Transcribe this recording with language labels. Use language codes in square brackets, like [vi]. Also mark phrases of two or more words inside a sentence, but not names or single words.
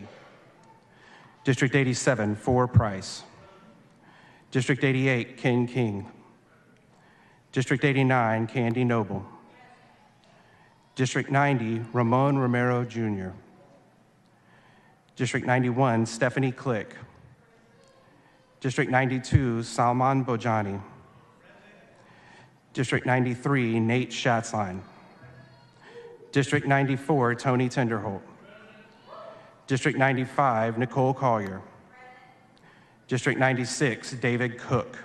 [en] District 87, Four Price. District 88, Ken King. District 89, Candy Noble. District 90, Ramon Romero Jr. District 91, Stephanie Click. District 92, Salman Bojani. District 93, Nate Schatzline. District 94, Tony Tenderholt. District 95, Nicole Collier. District 96, David Cook.